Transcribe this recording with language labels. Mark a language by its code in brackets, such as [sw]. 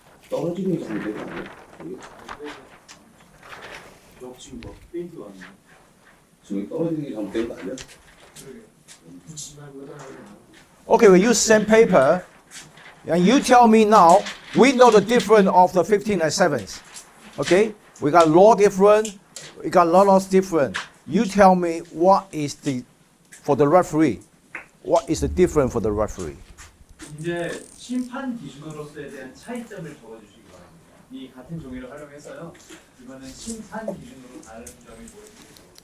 [ko] 떨어지는 게 잘못된 거 아니에요? 이게 지금 뭐 페인트가 아니에요. 지금 떨어지는 게 잘못된 거 아니야? 붙이지 말고 여기다 놔야 [en] Okay, we use sandpaper, and you tell me now. We know the difference of the 15 and 7s. Okay, we got law different, we got laws different. You tell me what is the for the referee. What is the difference for the referee? [ko] 이제 심판 기준으로서에 대한 차이점을 적어주시기 바랍니다. 이 같은 종이를 활용해서요. 이거는 심판 기준으로 다른 점이 보여드립니다.